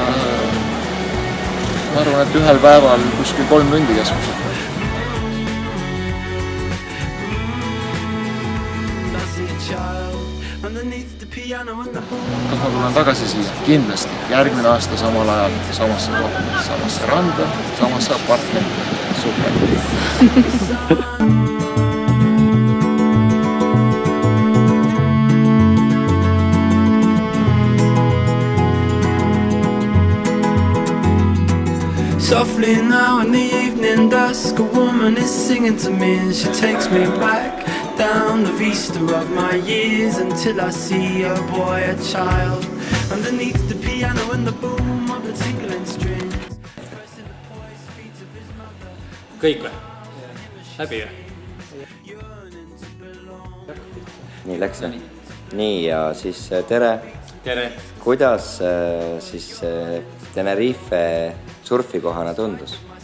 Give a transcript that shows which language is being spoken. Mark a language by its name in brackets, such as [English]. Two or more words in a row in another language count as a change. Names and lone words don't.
[Estonian] Ma arvan, et ühel päeval kuskil 3 tundi keskmiselt. Kas ma tulen tagasi siia? Kindlasti. Järgmine aasta samal ajal, samasse kohta, samasse randa, samasse apartmenti. Super. [English] Softly now in the evening dusk, a woman is singing to me and she takes me back down the vista of my years until I see a boy, a child, underneath the piano and the boom of the tingling strings. [Estonian] Kõik või? Läbi või? Nii läks või? Nii ja siis tere. Tere. Kuidas siis Tenerife surfikohana tundus?